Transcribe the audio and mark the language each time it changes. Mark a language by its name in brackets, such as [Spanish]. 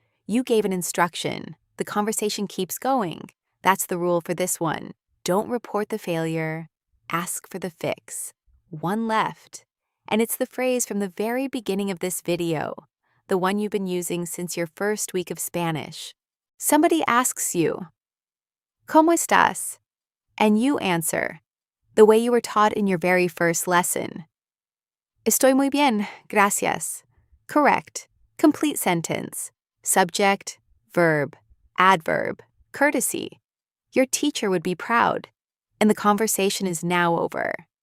[English] You gave an instruction. The conversation keeps going. That's the rule for this one. Don't report the failure. Ask for the fix. 1 left. And it's the phrase from the very beginning of this video, the one you've been using since your first week of Spanish. Somebody asks you, [Spanish] ¿Cómo estás? [English] And you answer, the way you were taught in your very first lesson. [Spanish] Estoy muy bien, gracias. [English] Correct. Complete sentence. Subject, verb, adverb, courtesy. Your teacher would be proud. And the conversation is now over.